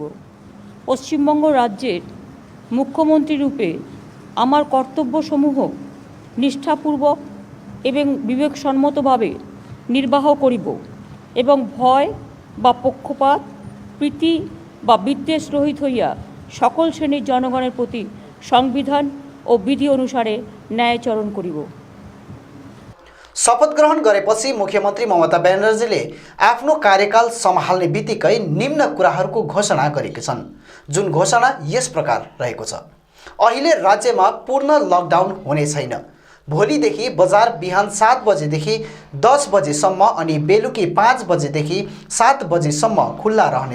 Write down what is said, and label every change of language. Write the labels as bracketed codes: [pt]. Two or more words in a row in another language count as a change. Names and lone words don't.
[bn] পশ্চিমবঙ্গ রাজ্যের মুখ্যমন্ত্রী রূপে আমার কর্তব্যসমূহ নিষ্ঠাপূর্বক এবং বিবেকসম্মতভাবে নির্বাহ করিব এবং ভয় বা পক্ষপাত প্রীতি বা বিদ্বেষ রহিত হইয়া সকল শ্রেণীর জনগণের প্রতি সংবিধান ও বিধি অনুসারে ন্যায়াচরণ করিব। [ne] शपथ ग्रहण गरेपछि मुख्यमन्त्री ममता बेनर्जीले आफ्नो कार्यकाल सम्हाल्ने बित्तिकै निम्न कुराहरूको घोषणा गरेकी छन्, जुन घोषणा यस प्रकार रहेको छ। अहिले राज्यमा पूर्ण लकडाउन हुने छैन। भोलिदेखि बजार बिहान 7 बजेदेखि 10 बजेसम्म अनि बेलुकी 5 बजेदेखि 7 बजेसम्म खुल्ला रहनेछ।